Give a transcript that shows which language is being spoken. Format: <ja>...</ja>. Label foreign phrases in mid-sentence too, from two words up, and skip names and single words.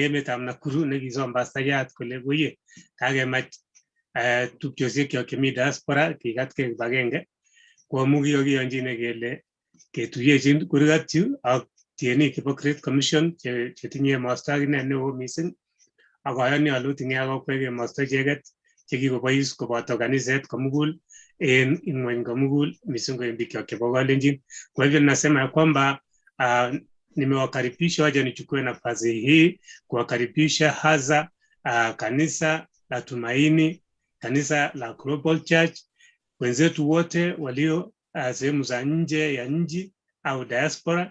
<kln>emetab Nakuru nekisom pastayat kole buye kakemach tupchosiek chemi diaspora kikatkei kibagenge koamu kikakiyonjine kele ketuyechin kurgat yu ak tienik chebo</kln> <en>Great Commission</en> <kln>chetinye emosto akine neo mising ak ayani ale tinye akokwek emosto icheket chekikobois koboto kaniset komugul en ing'weny komugul mising ko en bikyok chebo kalenjin.</kln> <sw>Kwa hivyo nasema kwamba nimewakaribisha waje nichukue nafasi hii kuwakaribisha hasa kanisa la Tumaini, kanisa la Global Church, wenzetu wote walio sehemu za nje ya nchi au diaspora.</sw>